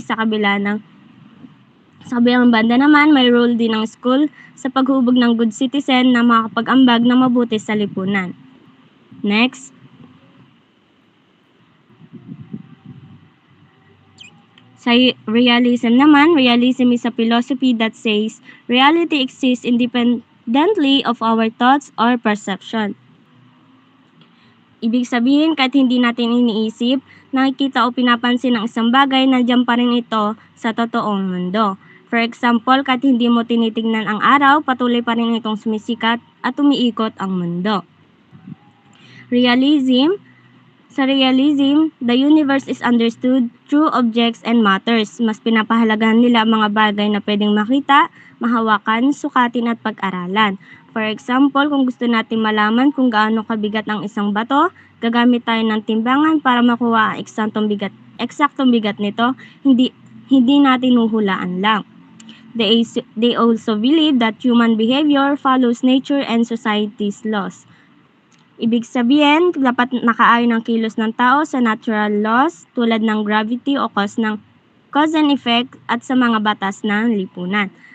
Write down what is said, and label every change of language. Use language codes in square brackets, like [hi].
[tl] Sa kabilang banda naman, may role din ng school sa paghubog ng good citizen na makakapag-ambag na mabuti sa lipunan. Next. Sa realism naman, [en] realism is a philosophy that says reality exists independently of our thoughts or perception. [tl] Ibig sabihin, kahit hindi natin iniisip, nakikita o pinapansin ng isang bagay, nandiyan pa rin ito sa totoong mundo. [en] For example, [tl] kahit hindi mo tinitingnan ang araw, patuloy pa rin itong sumisikat at umiikot ang mundo. [en] Realism. [tl] Sa realism, [en] the universe is understood through objects and matters. [tl] Mas pinapahalagahan nila ang mga bagay na pwedeng makita, mahawakan, sukatin at pag-aralan. [en] For example, [tl] kung gusto natin malaman kung gaano kabigat ang isang bato, gagamit tayo ng timbangan para makuha ang eksaktong bigat nito, hindi natin huhulaan lang. [en] They also believe that human behavior follows nature and society's laws. [tl] Ibig sabihin, dapat nakaayon ang kilos ng tao sa natural laws tulad ng gravity o cause and effect at sa mga batas ng lipunan.